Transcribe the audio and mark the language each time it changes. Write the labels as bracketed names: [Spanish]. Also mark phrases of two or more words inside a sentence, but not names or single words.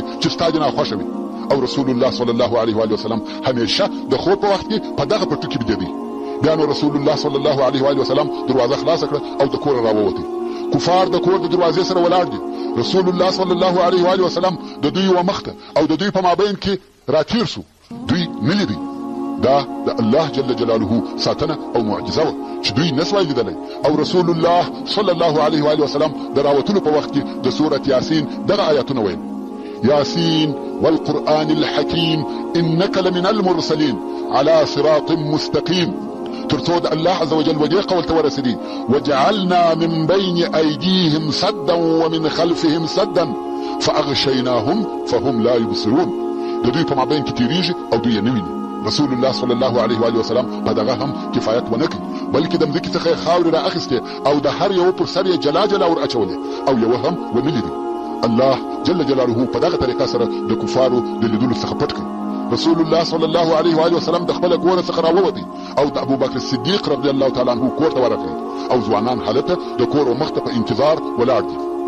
[Pashto] چې ستا دې ناخوښه وي او رسول الله صلی الله علیه و وسلم همیشه د خوب په وخت کې په دغه پټو کې بیدېدی بیا نو رسول الله صلی الله علیه و وسلم دروازه خلاصه کړه او د کوره راووتی کفار د کور د دروازې سره ولاړ دي رسول الله صلی الله علیه و وسلم د دوی یوه مخته او د دوی په مابین کې راتیر سو دوی نه لیدي دا د الله جل جلاله ساتنه او معجزه وه چې دوی نسوای لیدلی او رسول الله صلی الله علیه و وسلم د راوتلو په وخت کې د سورة یاسین دغه آیاتونه ویل [Arabic] یاسین والقرآن الحکیم انک لمن المرسلین على صراط مستقیم [Pashto] تر څو د الله عز وجل ودې قول ته ورسېدي [Arabic] وجعلنا من بين أيديهم سدا ومن خلفهم سدا فأغشيناهم فهم لا يبصرون [Pashto] د دوی په مابین کې تیریږي او دوی یې نه ویني رسول الله صلی الله علیه و وسلم په دغه هم کفایت ونه کړي بلکې د مځکې څخه یې خاورې را اخیستې او د هر یوه پر سر یې جلا جلا ور اچولې او یوه هم ونه لیدي الله جل جلاله په دغه طریقه سره د کفارو د لیدلو څخه پټ کړي رسول الله صلی الله علیه و وسلم د خپل کوره څخه راووتی او د ابوبکر صدیق رضی الله تعالی عنه کور ته ورغلی او ځوانان هلته د کور مخته په انتظار ولاړ دي